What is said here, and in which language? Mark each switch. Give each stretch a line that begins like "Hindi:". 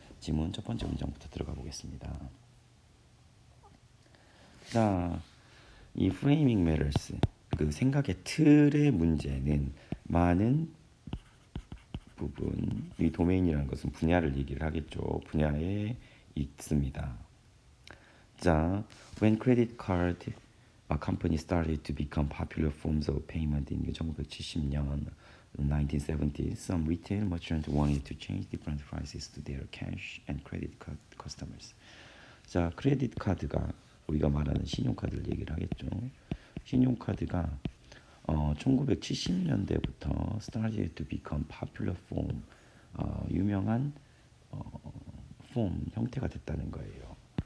Korean: 지문 첫 번째 문장부터 들어가 보겠습니다. 자, 이 프레이밍 매너스, 그 생각의 틀의 문제는 많은 부분, 이 도메인이라는 것은 분야를 얘기를 하겠죠. 분야에 있습니다.
English: 자, when credit card company started to become popular forms of payment in 1970년, 1970s, some retail merchants wanted to change different prices to their cash and credit card customers.
Korean: 자, 크레딧 카드가 우리가 말하는 신용카드를 얘기를 하겠죠. 신용카드가 1970년대부터
English: started to become popular form,
Korean: 유명한 폼 형태가 됐다는 거예요.